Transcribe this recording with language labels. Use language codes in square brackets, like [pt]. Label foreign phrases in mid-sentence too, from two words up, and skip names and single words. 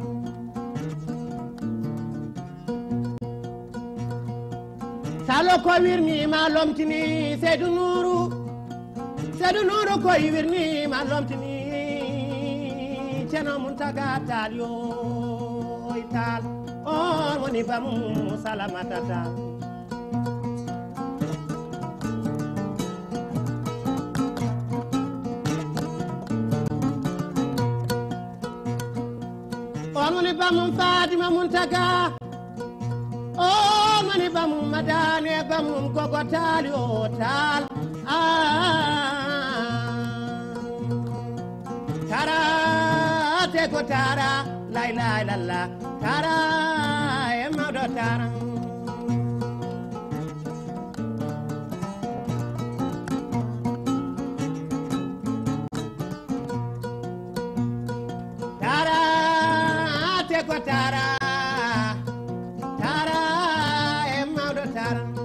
[ff] salo ko wirni ma lomtini Seydou Nourou ko wirni ma lomtini Ceerno Muntaga Tall yo Tall on woni bamu salamata Tall on woni bamu Fatima Muntaga oh mani bamu madane bamu gogo Tall yo Tall tara te ko tara [ar] لا إله إلا الله [ff] tara e mawdo tara tara te ko tara tara e mawdo tara